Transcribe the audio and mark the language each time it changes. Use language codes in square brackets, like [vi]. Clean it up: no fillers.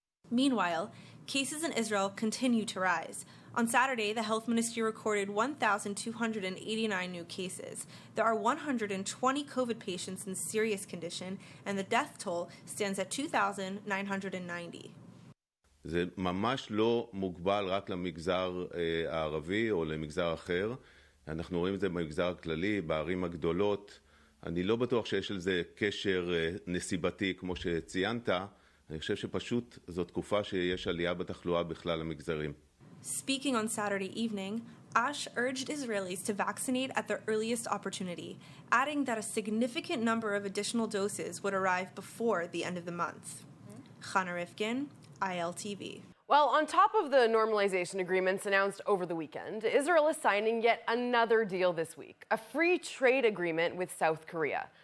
[en] Meanwhile, cases in Israel continue to rise. On Saturday, the health ministry recorded 1,289 new cases. There are 120 COVID patients in serious condition, and the death toll stands at 2,990. [he] זה ממש לא מוגבל רק למגזר הערבי או למגזר אחר. אנחנו רואים את זה במגזר הכללי, בערים הגדולות. אני לא בטוח שיש לזה קשר נסיבתי כמו שציינת. אני חושב שפשוט זו תקופה שיש עלייה בתחלואה בכלל המגזרים. [en] Speaking on Saturday evening, Ash urged Israelis to vaccinate at their earliest opportunity, adding that a significant number of additional doses would arrive before the end of the month. Chana Rifkin, ILTV. Well, on top of the normalization agreements announced over the weekend, Israel is signing yet another deal this week, a free trade agreement with South Korea.